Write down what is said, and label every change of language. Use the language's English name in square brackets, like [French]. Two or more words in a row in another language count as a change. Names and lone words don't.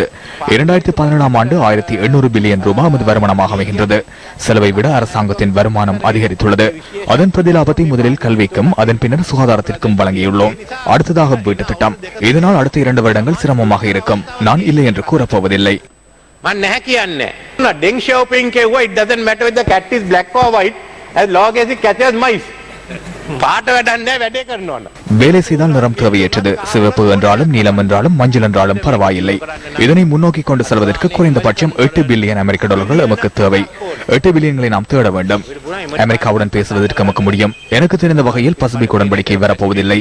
[Tamil] 2017 ஆண்டு 1800 பில்லியன் ரூபாய் நமது வருமானமாக அமைகின்றது. செலவை விட அரசாங்கத்தின் வருமானம் அதிகரித்துள்ளது. அதன் பிரதிலாபத்தை முதலில் கல்விக்கும் அதன் பின்னர் சுகாதாரத்திற்கும் வழங்கியுள்ளோம். அடுத்ததாக வீட்டு திட்டம். இதனால் அடுத்த 2 வருடங்கள் சிரமமாக இருக்கும். நான் இல்லை என்று கூறப்போவதில்லை. [Sinhala] මම නැහැ කියන්නේ. [English] Deng Xiaoping කිව්වා it doesn't matter whether the cat is black or white as long as it catches mice. [Sinhala] පාට වැඩක් නැහැ වැඩේ කරනවා. [Tamil] வேலை செய்தால் நிறம் தேவையற்றது. சிவப்பு என்றாலும் நீலம் என்றாலும் மஞ்சள் என்றாலும் பரவாயில்லை. இதனை முன்னோக்கி கொண்டு செல்வதற்கு குறைந்தபட்சம் 8 பில்லியன் அமெரிக்க டாலர்கள் நமக்கு தேவை. 8 பில்லியன்களை நாம் தேட வேண்டும். அமெரிக்காவுடன் பேசுவதற்கு நமக்கு முடியும். எனக்கு தெரிந்த வகையில் பசிபிக் உடன்படிக்கை வரப்போவதில்லை.